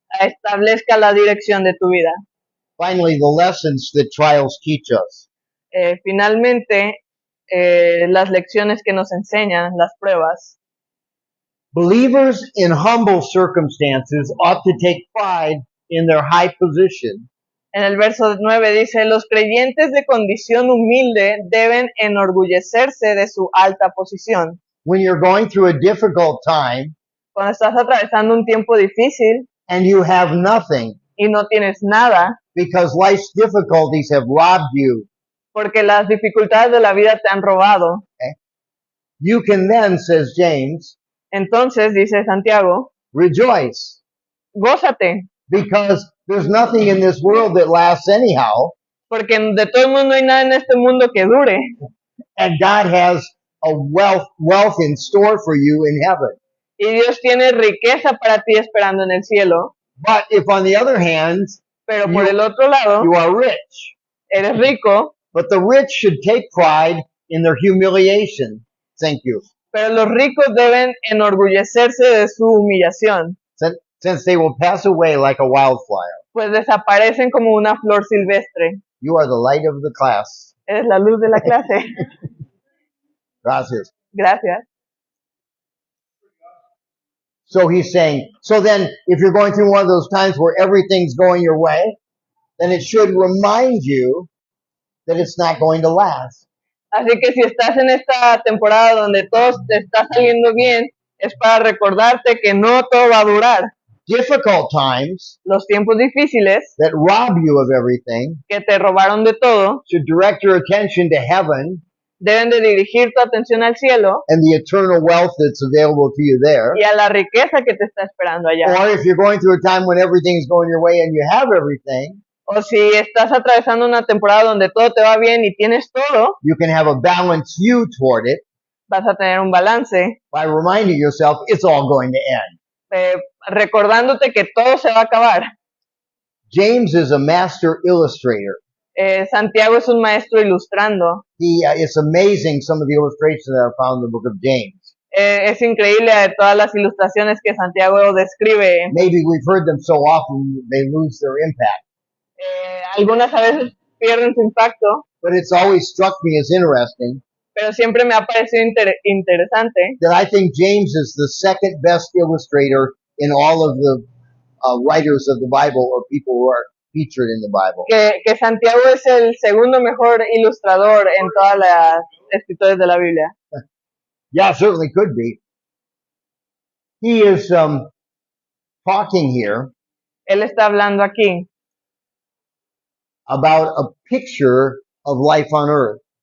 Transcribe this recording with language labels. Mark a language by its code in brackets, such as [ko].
[es] establezca la dirección de tu vida. [en] Finally, the lessons that trials teach us. [es] Finalmente, las lecciones que nos enseñan, las pruebas. [en] Believers in humble circumstances ought to take pride in their high position, [es] En el verso 9 dice, los creyentes de condición humilde deben enorgullecerse de su alta posición. [en] when you're going through a difficult time [es] Cuando estás atravesando un tiempo difícil [en] and you have nothing [es] y no tienes nada, [en] because life's difficulties have robbed you, [es] porque las dificultades de la vida te han robado. [en] you can then, says James, [es] Entonces, dice Santiago, [en] rejoice, [es] gózate, [en] because there's nothing in this world that lasts anyhow, [es] porque de todo el mundo no hay nada en este mundo que dure. [en] and God has a wealth in store for you in heaven. [es] Y Dios tiene riqueza para ti esperando en el cielo. [en] But if on the other hand, [es] Pero por el otro lado, [en] you are rich, [es] eres rico, [en] but the rich should take pride in their humiliation. Thank you. [es] pero los ricos deben enorgullecerse de su humillación, [en] Since they will pass away like a wildflower. [es] pues desaparecen como una flor silvestre. [en] You are the light of the class. [es] Eres la luz de la clase. Gracias. Gracias. [en] So he's saying, so then if you're going through one of those times where everything's going your way, then it should remind you that it's not going to last. [es] Así que si estás en esta temporada donde todo te está saliendo bien, es para recordarte que no todo va a durar. [en] Difficult times [es] Los tiempos difíciles [en] that rob you of everything [es] que te robaron de todo, [en] should direct your attention to heaven [es] Deben de dirigir tu atención al cielo [en] and the eternal wealth that's available to you there. [es] y a la riqueza que te está esperando allá. [en] Or if you're going through a time when everything's going your way and you have everything, [es] O si estás atravesando una temporada donde todo te va bien y tienes todo, [en] you can have a balanced view toward it [es] vas a tener un balance, [en] by reminding yourself it's all going to end. [es] recordándote que todo se va a acabar. [en] James is a master illustrator. [es] Santiago es un maestro ilustrando. [en] It's amazing some of the illustrations that are found in the book of James. [es] Es increíble todas las ilustraciones que Santiago describe. [en] Maybe we've heard them so often they lose their impact. [es] Algunas a veces pierden su impacto, [en] But it's always struck me as interesting [es] pero siempre me ha parecido interesante [en] that I think James is the second best illustrator in all of the writers of the Bible or people who are featured in the Bible. [es] que Santiago es el segundo mejor ilustrador en todas las escritores de la Biblia. [en] Yeah, certainly could be. He is talking here [es] Él está hablando aquí, [en] about a picture of life on earth.